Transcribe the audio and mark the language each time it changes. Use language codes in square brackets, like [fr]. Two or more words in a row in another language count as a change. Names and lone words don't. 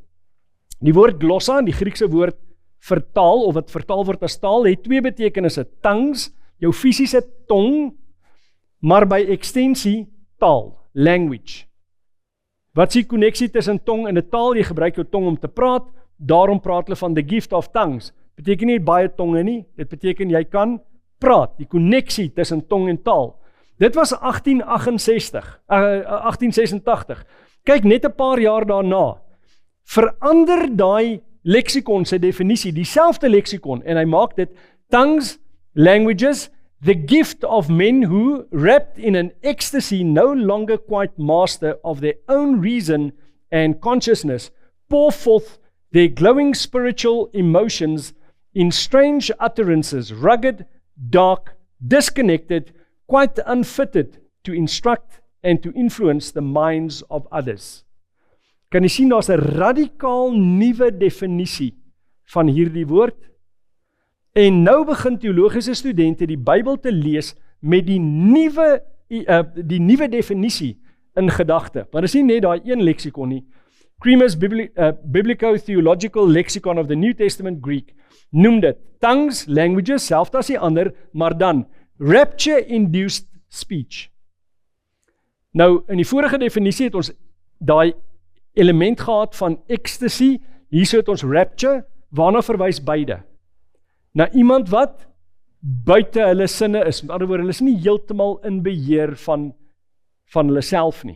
[af] Die woord glossa, die Griekse woord vertaal, of wat vertaal word as taal, het twee betekenisse. Tongues, jou fisiese tong, maar by ekstensie taal, language. Wat is die konneksie tussen tong en 'n taal? Jy gebruik jou tong om te praat, daarom praat hulle van [en] the gift of tongues. [af] Beteken nie baie tonge nie, dit beteken jy kan praat, die konneksie tussen tong en taal. Dit was 1886. Kyk, net 'n paar jaar daarna, verander daai leksikon sy definisie, dieselfde leksikon, en hy maak dit [en] tongues, languages, the gift of men who, wrapped in an ecstasy, no longer quite master of their own reason and consciousness, pour forth their glowing spiritual emotions in strange utterances, rugged, dark, disconnected, quite unfitted to instruct and to influence the minds of others. [af] Kan jy sien, daar's 'n radikaal nuwe definisie van hierdie woord? En nou begin teologiese studente die Bybel te lees met die nuwe definisie in gedagte. Maar dis nie net daai een leksikon nie. Cremer's Biblico-Theological Lexicon of the New Testament Greek noem dit [en] tongues, languages, [af] selfs as die ander, maar dan [en] rapture-induced speech. [af] Nou, in die vorige definisie het ons daai element gehad van ecstasy, hier het ons rapture, waarna verwys beide. Na iemand wat buite hulle sinne is, met ander woorde, hulle is nie heeltemal in beheer van hulle self nie.